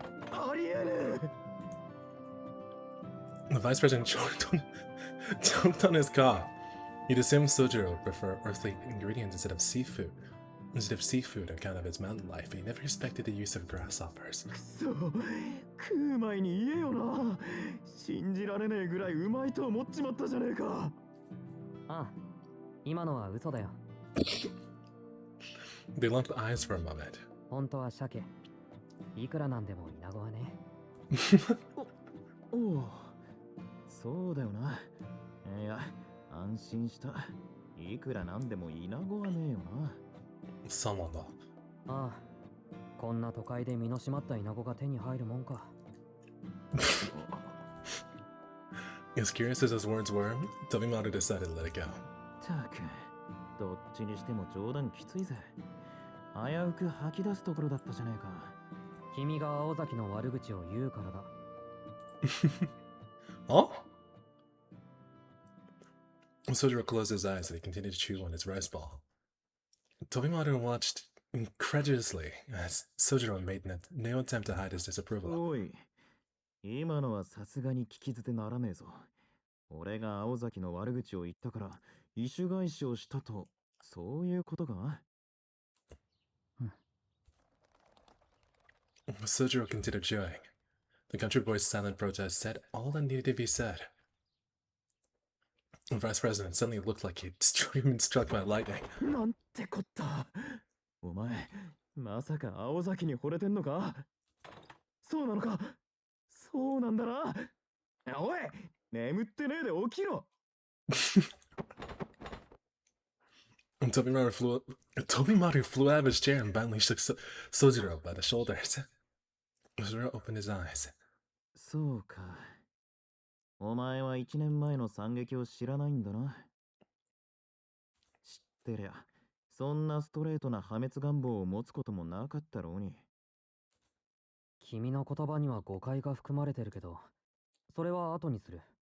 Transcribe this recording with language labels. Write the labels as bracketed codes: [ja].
[ja] ありえねえ [en] The vice president choked on his cough. He'd assumed Sojiro would prefer earthly ingredients instead of seafood on account of its mountain life, but he never expected the use of grasshoppers. [ja] くそ食う前に言えよな信じられねえぐらいうまいと思っちまったじゃねえかああ、今のは嘘だよ。 [en] They locked eyes for a moment. [ja] 本当は鮭。いくらなんでもイナゴはね。おおそうだよないや安心したいくらなんでもイナゴはねえよな [en] Someone though. [ja] ああ、こんな都会で身の締まったイナゴが手に入るもんか。 [en] As curious as his words were, Tobimaru decided to let it go. [ja] たくどっちにしても冗談きついぜ危うく吐き出すところだったじゃねえか君が青崎の悪口を言うからだ。 [en] Huh? Sojiro closed his eyes and he continued to chew on his rice ball. Tobimaru watched incredulously as Sojiro made no attempt to hide his disapproval. [ja] おい今のはさすがに聞き捨てならねえぞ俺が青崎の悪口を言ったから意種返しをしたとそういうことか [en] Sojiro continued chewing. The country boy's silent protest said all that needed to be said. The vice president suddenly looked like he'd been struck by lightning. [ja] なんてこったお前まさか青崎に惚れてんのかそうなのかそうなんだなおい眠ってねえで起きろ [en] Tobimaru flew out of his chair and violently shook Sojiro by the shoulders. Sojiro opened his eyes. [ja] そうかお前は1年前の惨劇を知らないんだな知ってりゃそんなストレートな破滅願望を持つこともなかったろうに君の言葉には誤解が含まれてるけど、それは後にする。